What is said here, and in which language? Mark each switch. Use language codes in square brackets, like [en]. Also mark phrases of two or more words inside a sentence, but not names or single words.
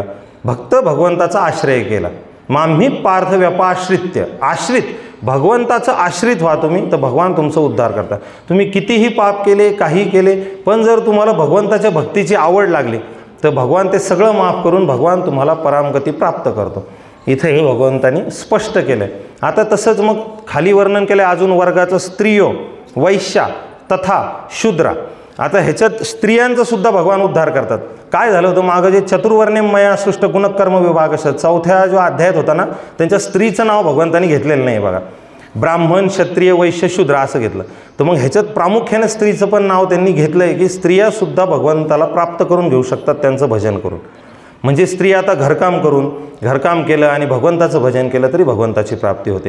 [mr] भक्त भगवंताचा आश्रय केला. [sa] माम्ही पार्थ व्यपाश्रित्य, [mr] आश्रित भगवंताचं आश्रित व्हा तुम्ही, तर भगवान तुमचा उद्धार करतात. तुम्ही कितीही पाप केले, काही केले, पण जर तुम्हाला भगवंताच्या भक्तीची आवड लागली तर भगवान ते सगळं माफ करून भगवान तुम्हाला परामगती प्राप्त करतो. इथे हे भगवंतांनी स्पष्ट केलं आहे. आता तसंच मग खाली वर्णन केलं आहे अजून वर्गाचं, [sa] स्त्रियो, वैश्या तथा शूद्रा. [mr] आता ह्याच्यात स्त्रियांचा सुद्धा भगवान उद्धार करतात. काय झालं होतं मागं, जे [sa] चतुर्वर्णे मया सृष्ट गुणकर्म विभाग [mr] चौथ्या जो अध्यायात होता ना, त्यांच्या स्त्रीचं नाव भगवंतांनी घेतलेलं नाही बघा. ब्राह्मण, क्षत्रिय, वैश्य, शूद्र असं घेतलं. तर मग ह्याच्यात प्रामुख्याने स्त्रीचं पण नाव त्यांनी घेतलं आहे की स्त्रियासुद्धा भगवंताला प्राप्त करून घेऊ शकतात त्यांचं भजन करून. म्हणजे स्त्री आता घरकाम केलं आणि भगवंताचं भजन केलं तरी भगवंताची प्राप्ती होते.